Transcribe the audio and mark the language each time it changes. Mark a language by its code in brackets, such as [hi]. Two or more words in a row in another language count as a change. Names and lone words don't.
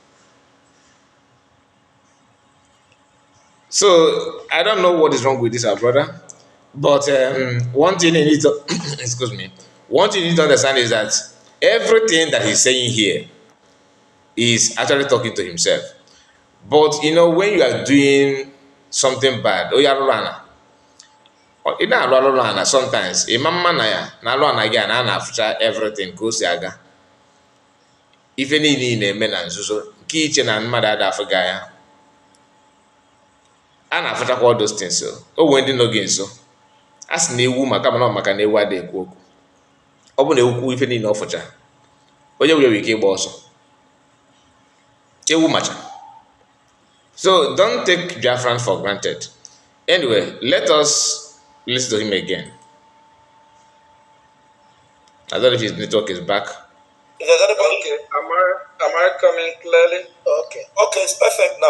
[en] So I don't know what is wrong with this, our brother. But one thing you need to excuse me. One thing you need to understand is that everything that he's saying here is actually talking to himself. But you know, when you are doing something bad, oh yeah, rana. [ig] Ị na-alụ alụ ana sometimes ịma mma na ya na alụ ana gị a na-afụcha everything ka o si aga. Ife niile ị na-eme na nzuzo nke iche na mmadụ ada afụ gị anya. A na-afụchakwa [en] all those things. [ig] O nwee ndị nọ gị nso. A sị na ewu maka mana maka na ewu adịghị ekwu okwu. Ọ bụ na ewu ife niile ọ fụcha. Onye nwere ike ịgba ọsọ. Ewu macha. [en] So don't take Biafran for granted. Anyway, let us listen to him again. I don't know if his network is back. Okay, am I coming clearly? Okay, it's perfect now.